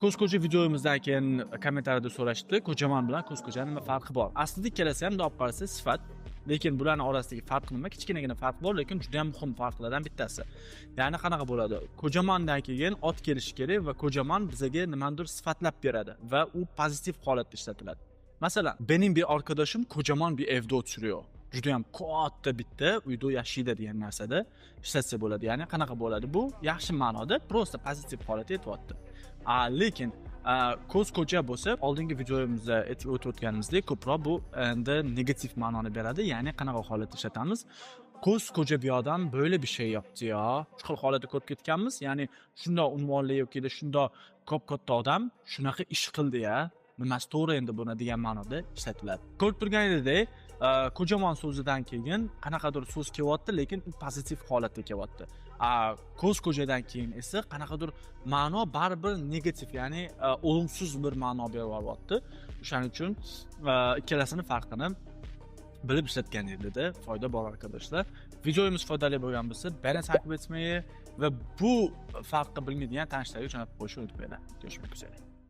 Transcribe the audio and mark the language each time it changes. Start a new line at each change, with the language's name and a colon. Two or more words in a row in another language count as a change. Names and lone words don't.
Uzbek: Ko'zko'cha videomizdan keyin kommentariyada so'rashdi, ko'chaman bilan ko'zko'chani nima farqi bor? Aslida ikkalasi ham olib qarasa sifat, lekin bularning orasidagi farq nima? Kichkinagina farq bor, lekin juda ham muhim farqlardan bittasi. Ya'ni qanaqa bo'ladi? Ko'chamandan keyin ot kelishi kerak va ko'chaman bizga nimadir sifatlab beradi va u pozitiv holatda ishlatiladi. Masalan,
Turkish: benim bir arkadaşım kocaman bir evde oturuyor.
Uzbek: Judayam katta bitta uyda yashaydi degan narsada ishlatsa bo'ladi. Ya'ni qanaqa bo'ladi? Bu yaxshi ma'noda, prosta pozitiv holatda aytyapti. Lekin ko'zko'cha bo'lsa, oldingi videomizda aytib o'tganimizdek, ko'proq bu endi negativ ma'noni beradi. Ya'ni qanaqa holatda ishlatamiz?
Turkish: Ko'zko'cha bir odam böyle bir şey yaptı ya.
Uzbek: Shu xil holatda ko'rib ketganmiz. Ya'ni shundoq unvonli yoki shundoq katta odam shunaqa ish qildi ya. Nimasi to'g'ri endi buni degan ma'noda ishlatiladi. Ko'rib turganingizdek, ko'chaman so'zidan keyin qanaqadir so'z kelyapti, lekin u pozitiv holatda kelyapti. Ko'zko'chadan keyin esa qanaqadir ma'no baribir negativ, ya'ni olumsiz bir ma'no beryapti. O'shaning uchun ikkalasining farqini bilib ishlatganingizda foyda bor arkadaşlar. Videomiz foydali bo'lgan bo'lsa,
Turkish: beni takip etmeyi ve
Uzbek: bu farqı bilmeydiyen tanishlarga jo'natib qo'yishni unutmanglar.
Turkish: Görüşmek üzere.